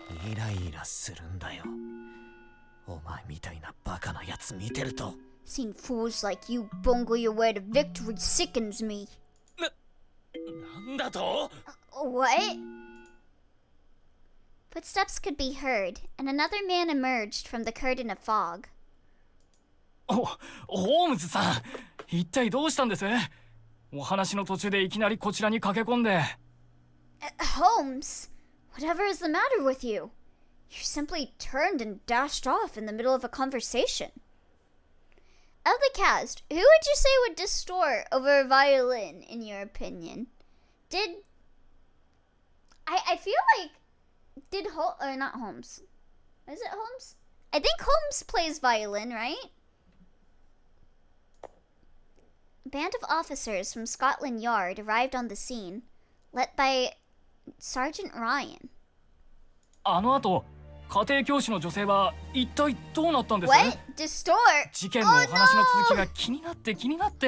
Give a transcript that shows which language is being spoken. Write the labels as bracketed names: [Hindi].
[Japanese] イライラするんだよ。お前みたいなバカなやつ見てると。 [English] Seeing fools like you bungle your way to victory sickens me. [Japanese] なんだと。 [English] What? Footsteps could be heard, and another man emerged from the curtain of fog. [Japanese] ホームズさん、一体どうしたんです？お話の途中でいきなりこちらに駆け込んで。 [English] Holmes, whatever is the matter with you? You simply turned and dashed off in the middle of a conversation. Of the cast, who would you say would distort over a violin, in your opinion? I feel like, or not Holmes. Is it Holmes? I think Holmes plays violin, right? A band of officers from Scotland Yard arrived on the scene, led by Sergeant Ryan. [Japanese] あの後、家庭教師の女性は一体どうなったんです？ [English] What? Distort? [Japanese] 事件のお話の続きが気になって気になって。